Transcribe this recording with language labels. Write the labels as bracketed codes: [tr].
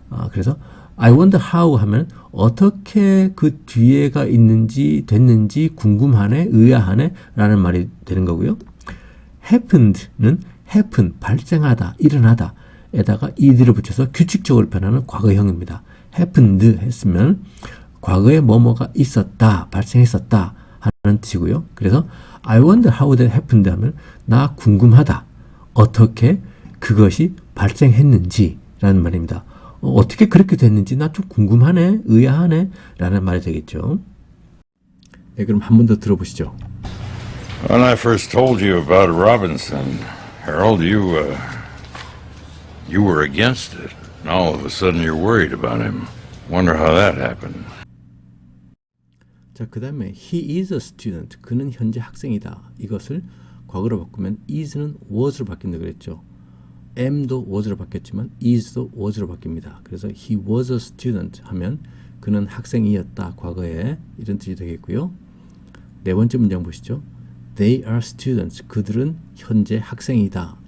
[ko] 그래서 [en] I wonder how [ko] 하면 어떻게 그 뒤에가 있는지 됐는지 궁금하네, 의아하네 라는 말이 되는 거고요. happened는 happen, 발생하다, 일어나다 에다가 ed를 붙여서 규칙적으로 변하는 과거형입니다. happened 했으면 과거에 뭐뭐가 있었다, 발생했었다 하는 뜻이고요. 그래서 [en] I wonder how that happened [ko] 하면 나 궁금하다. 어떻게 그것이 발생했는지 라는 말입니다. 어떻게 그렇게 됐는지 나 좀 궁금하네, 의아하네 라는 말이 되겠죠. 네, 그럼 한 번 더 들어보시죠. [en] When I first told you about Robinson, Harold, you were against it. Now all of a sudden you're worried about him. Wonder how that happened. [ko] 자, 그 다음에 [en] he is a student. [ko] 그는 현재 학생이다. 이것을 과거로 바꾸면 is는 was로 바뀐다 그랬죠. am도 was로 바뀌었지만 is도 was로 바뀝니다. 그래서 [en] he was a student [ko] 하면 그는 학생이었다. 과거에 이런 뜻이 되겠고요. 네 번째 문장 보시죠. [en] They are students. [ko] 그들은 현재 학생이다.